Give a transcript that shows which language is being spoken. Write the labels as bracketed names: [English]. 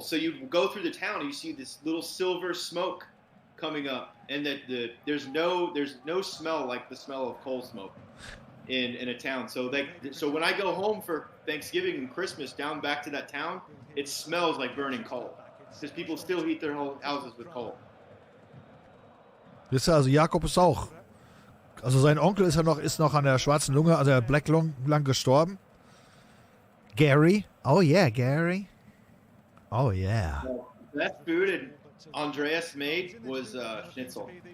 [English] So you go through the town and you see this little silver smoke coming up, and there's no smell like the smell of coal smoke in a town. So when I go home for Thanksgiving and Christmas down back to that town, it smells like burning coal because people still heat their whole houses with coal. [German] Wisst ihr, also Jakob ist auch. Also sein Onkel ist noch an der schwarzen Lunge, also der Black Lung gestorben. [English] Gary. Oh yeah, Gary. Oh yeah. The best food Andreas made was Schnitzel.